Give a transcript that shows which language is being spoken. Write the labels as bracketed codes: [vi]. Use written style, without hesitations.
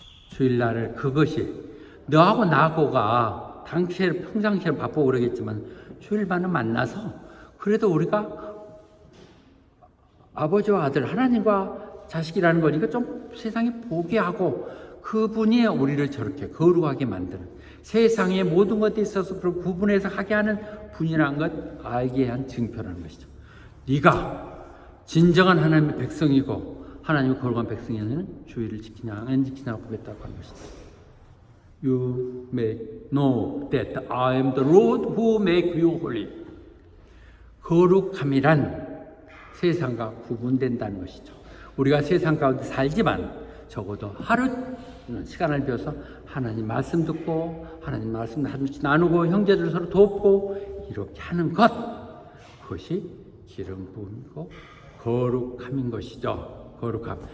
[ko] 주일날을 그것이 너하고 나하고가 당시에 평상시에 바쁘고 그러겠지만 주일만은 만나서 그래도 우리가 아버지와 아들 하나님과 자식이라는 거니까 좀 세상에 보게 하고 그분이 우리를 저렇게 거룩하게 만드는 세상의 모든 것에 있어서 그걸 구분해서 하게 하는 분이라는 것 알게 한 증표라는 것이죠. 네가 진정한 하나님의 백성이고 하나님의 거룩한 백성이면 주의를 지키냐 안 지키냐 보겠다고 하는 것이죠. [en] You may know that I am the Lord who make you holy. [ko] 거룩함이란 세상과 구분된다는 것이죠. 우리가 세상 가운데 살지만 적어도 하루 시간을 비워서 하나님 말씀 듣고 하나님 말씀 나누고 형제들 서로 돕고 이렇게 하는 것, 그것이 기름 부음이고 거룩함인 것이죠. 거룩함.